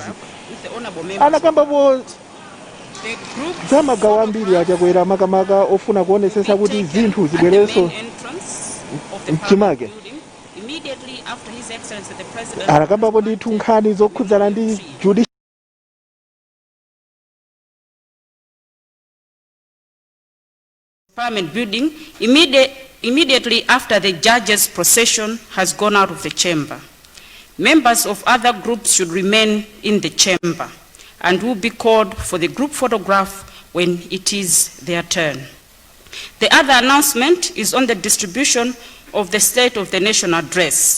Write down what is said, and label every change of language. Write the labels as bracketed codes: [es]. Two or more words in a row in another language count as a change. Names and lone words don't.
[ny] Anakambapo za magawo ambiri achakwera makamaka ofuna kuonetsetsa kuti zinthu zibwerenso mchimake. Anakambapo ndithu nkhani zokhudzana ndi [en] Parliament building immediately after the judge's procession has gone out of the chamber. Members of other groups should remain in the chamber and will be called for the group photograph when it is their turn. The other announcement is on the distribution of the State of the Nation address.